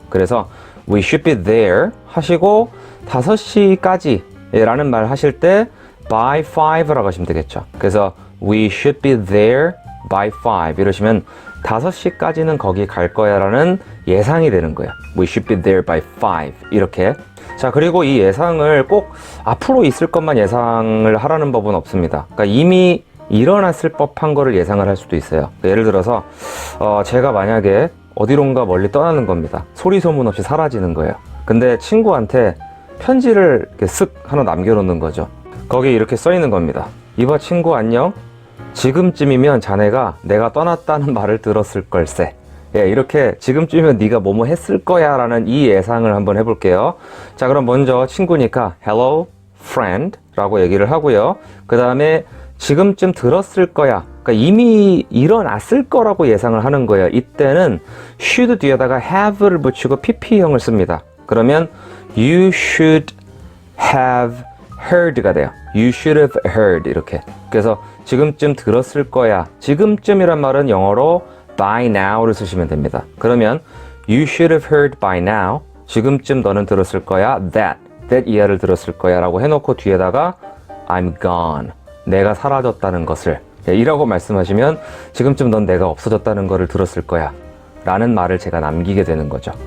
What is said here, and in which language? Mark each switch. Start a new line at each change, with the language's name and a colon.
Korean: 그래서
English: we should be there
Korean: 하시고 5시까지 라는 말 하실 때
English: by 5
Korean: 라고 하시면 되겠죠. 그래서
English: we should be there by 5
Korean: 이러시면 5시까지는 거기 갈 거야 라는 예상이 되는 거예요.
English: we should be there by 5
Korean: 이렇게. 자, 그리고 이 예상을 꼭 앞으로 있을 것만 예상을 하라는 법은 없습니다. 그러니까 이미 일어났을 법한 거를 예상을 할 수도 있어요. 예를 들어서 제가 만약에 어디론가 멀리 떠나는 겁니다. 소리 소문 없이 사라지는 거예요. 근데 친구한테 편지를 이렇게 쓱 하나 남겨놓는 거죠. 거기 이렇게 써 있는 겁니다. 이봐 친구 안녕, 지금쯤이면 자네가 내가 떠났다는 말을 들었을 걸세. 예, 이렇게 지금쯤이면 네가 뭐뭐 했을 거야 라는 이 예상을 한번 해볼게요. 자, 그럼 먼저 친구니까
English: hello friend
Korean: 라고 얘기를 하고요. 그 다음에 지금쯤 들었을 거야, 그러니까 이미 일어났을 거라고 예상을 하는 거예요. 이때는 should 뒤에다가 have를 붙이고 pp형을 씁니다. 그러면
English: you should have heard
Korean: 가 돼요.
English: You should have heard
Korean: 이렇게. 그래서 지금쯤 들었을 거야, 지금쯤이란 말은 영어로
English: by now
Korean: 를 쓰시면 됩니다. 그러면
English: you should have heard by now,
Korean: 지금쯤 너는 들었을 거야 that 이하를 들었을 거야 라고 해놓고 뒤에다가
English: I'm gone,
Korean: 내가 사라졌다는 것을 이라고 말씀하시면 지금쯤 넌 내가 없어졌다는 것을 들었을 거야 라는 말을 제가 남기게 되는 거죠.